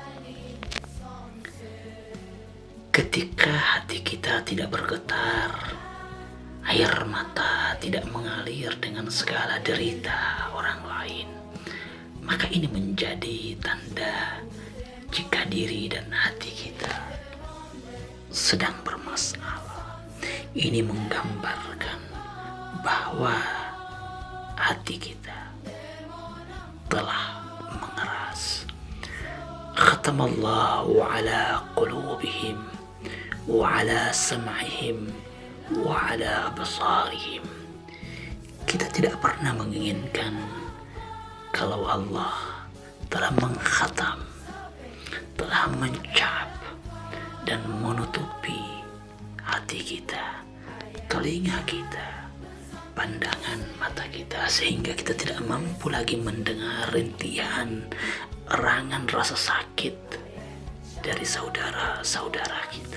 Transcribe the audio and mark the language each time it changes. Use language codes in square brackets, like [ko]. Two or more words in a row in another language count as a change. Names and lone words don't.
[id] Ketika hati kita tidak bergetar, air mata tidak mengalir dengan segala derita orang lain, maka ini menjadi tanda jika diri dan hati kita sedang bermasalah. Ini menggambarkan bahwa hati kita telah mengeras. [ar] ختم الله على قلوبهم وعلى سمعهم وعلى أبصارهم. [id] Kita tidak pernah menginginkan kalau Allah telah mengkhatam, telah mencap dan menutupi hati kita, telinga kita, pandangan mata kita, sehingga kita tidak mampu lagi mendengar rintihan, erangan rasa sakit dari saudara-saudara kita.